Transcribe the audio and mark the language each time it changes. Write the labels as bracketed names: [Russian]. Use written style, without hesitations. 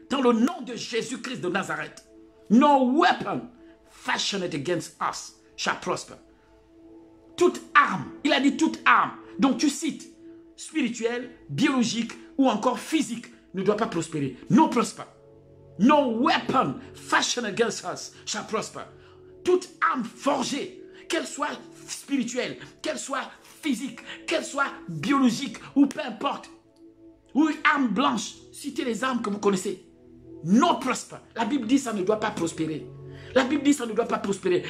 [French] Dans le nom de Jésus-Christ de Nazareth, [English] no weapon fashioned against us shall prosper. [French] Toute arme, il a dit toute arme, donc tu cites, spirituelle, biologique ou encore physique, ne doit pas prospérer. [English] No prosper. No weapon fashioned against us shall prosper. [French] Toute arme forgée, qu'elle soit spirituelle, qu'elle soit physique, qu'elle soit biologique ou peu importe, ou une arme blanche, citez les armes que vous connaissez. [English] No prosper. [French] La Bible dit ça ne doit pas prospérer. La Bible dit ça ne doit pas prospérer.